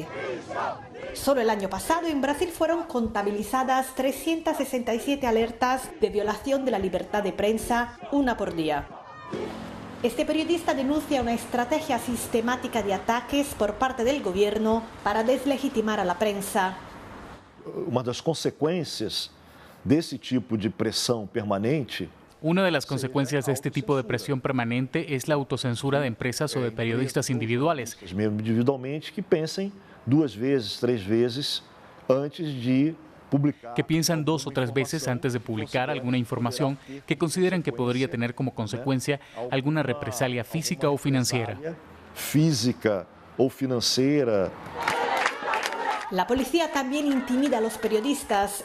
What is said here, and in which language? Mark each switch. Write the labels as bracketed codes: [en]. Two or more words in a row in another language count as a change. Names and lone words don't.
[es] Solo el año pasado en Brasil fueron contabilizadas 367 alertas de violación de la libertad de prensa, una por día. Este periodista denuncia una estrategia sistemática de ataques por parte del gobierno para deslegitimar a la prensa. [pt] Uma das consequências desse tipo de pressão permanente. [es] Una de las consecuencias de este tipo de presión permanente es la autocensura de empresas o de periodistas individuales. [pt] Individualmente que pensem 2 vezes, 3 vezes antes de publicar. [es] Que piensan 2 o 3 veces antes de publicar alguna información que consideran que podría tener como consecuencia alguna represalia física o financiera. Física o financiera. La policía también intimida a los periodistas.